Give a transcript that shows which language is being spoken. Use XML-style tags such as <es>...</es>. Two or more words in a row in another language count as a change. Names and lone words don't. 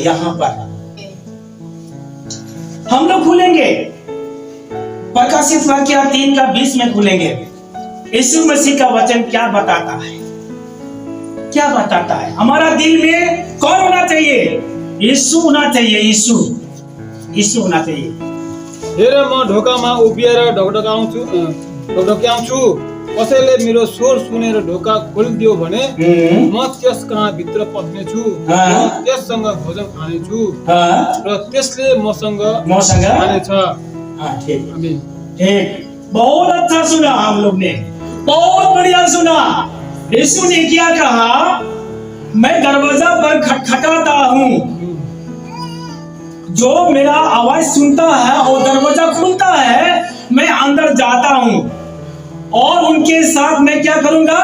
<hi>यहां पर हम लोग खुलेंगे, प्रकाशित वाक्य 3:20 में खुलेंगे। यीशु मसीह का वचन क्या बताता है? क्या बताता है? हमारा दिल में कौन होना चाहिए? यीशु होना चाहिए। यीशु यीशु होना चाहिए।</hi> <ne>हेर म ढोकामा उभिएर ढकढक्याउँछु, कसैले मेरो स्वर सुनेर ढोका खोलिदियो भने म त्यस कहाँ भित्र पस्नेछु, त्यससँग भोजन खानेछु र त्यसले मसँग खानेछ।</ne> <hi>ठीक, बहुत अच्छा सुना हम लोग ने, बहुत बढ़िया सुना। यीशु ने क्या कहा? मैं दरवाजा पर खटखटाता हूँ, जो मेरा आवाज सुनता है और दरवाजा खुलता है, मैं अंदर जाता हूँ और उनके साथ मैं क्या करूंगा?</hi>